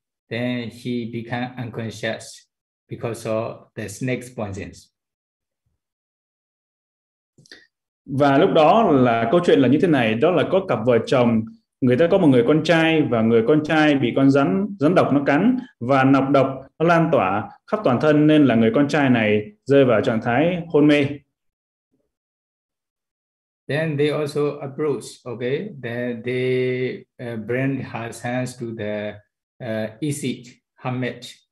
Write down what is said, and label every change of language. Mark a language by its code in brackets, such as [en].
[en] Then he became unconscious because of the snake's poison. [vi] Và lúc đó là câu chuyện là như thế này, đó là có cặp vợ chồng, người ta có một người con trai và người con trai bị con rắn độc nó cắn và nọc độc nó lan tỏa khắp toàn thân nên là người con trai này rơi vào trạng thái hôn mê. [en] Then they also approach, okay, then they bring her hands to the Isit Hermit.